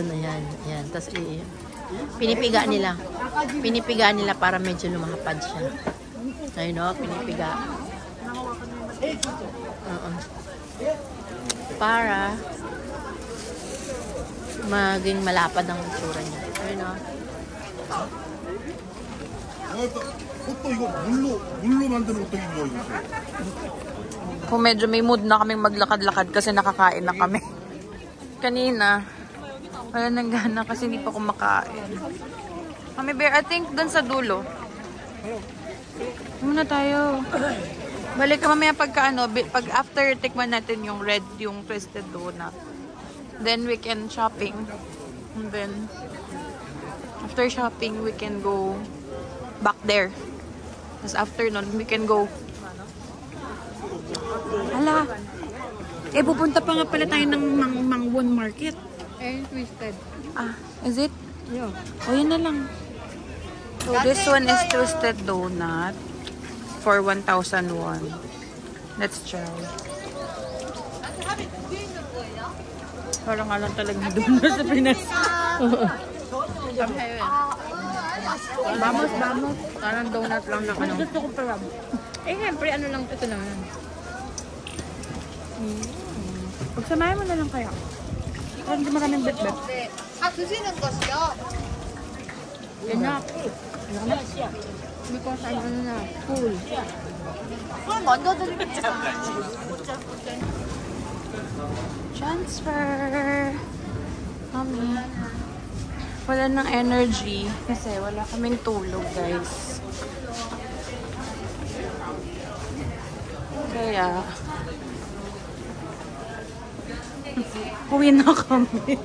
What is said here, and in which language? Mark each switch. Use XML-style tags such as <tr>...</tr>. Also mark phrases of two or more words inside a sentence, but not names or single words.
<tl>Ayan. Ayan. Tapos, pinipiga nila. Pinipiga nila para medyo lumahapad siya. Ayun, o. Pinipiga. Para maging malapad ang itsura niya. Ayun, o.</tl> <ko>또 이거 물로 만드는 호떡이 뭐 이거?</ko> <tl>Kung medyo may mood na kaming maglakad-lakad kasi nakakain na kami. Kanina, wala nang gana kasi hindi pa kumakain. Mami Bear,</tl> <en>I think</en> <tl>dun sa dulo. Muna tayo. Balik ka mamaya pagka pag after tikman natin yung red, yung</tl> <en>twisted donut. Then we can shopping. And then, after shopping, we can go back there. Tapos after nun, we can go.</en> <tl>Hala. Pupunta pa nga pala tayo ng Mangwon Market.</tl> <en>Twisted. Is it? Yeah.</en> <tl>O, yun na lang.</tl> <en>So, this one is twisted donut for 1,000 won. Let's try.</en> <tl>Parang nga lang talaga donut sa Pinas. Vamos. Parang donut lang na ano. Gusto ko parang. Siyempre, ano lang ito naman. Pagsamahin mo na lang kaya. Parang di maraming bet-bet.</tl> <ko>드시는 것이요?</ko> <en>Enough. Because I'm</en> <tl>ano na,</tl> <en>full.</en> <ko>그럼 먼저 드리겠죠.</ko> <tl>Transfer. Mami. Wala ng energy kasi wala kaming tulog, guys. Kaya uwi na kami.</tl>